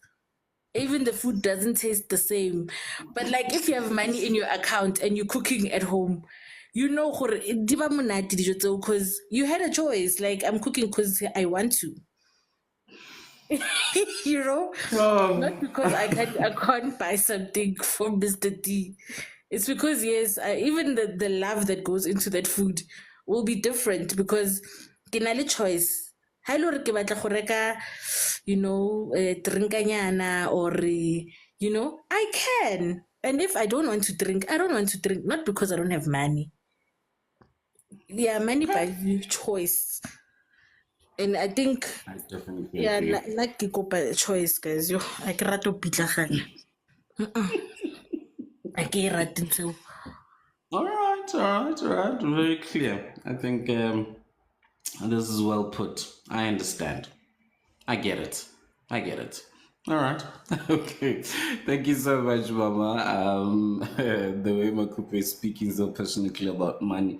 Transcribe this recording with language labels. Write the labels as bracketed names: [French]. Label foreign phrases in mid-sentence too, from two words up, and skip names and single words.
[English] Even the food doesn't taste the same. But like if you have money in your account and you're cooking at home, you know because you had a choice. Like I'm cooking because I want to. You know, not because I can't buy something from Mr. D. It's because yes, even the love that goes into that food will be different because [Southern Sotho] ke na le choice. Ha e le hore ke batla go reka, drinkanyana [English] or I can. And if I don't want to drink, I don't want to drink, not because I don't have money. Yeah, money buys you choice. And I think, I definitely yeah, agree. [Southern Sotho] like ke kopa [English] choice, guys. [Southern Sotho] Yo, I ke rate ho pitlaganya. I ke e rate ntho eo. [English] All right, all right, all right. Very clear. I think this is well put. I understand. I get it. I get it. All right. Okay. Thank you so much, Mama. The way Makupe is speaking so passionately about money.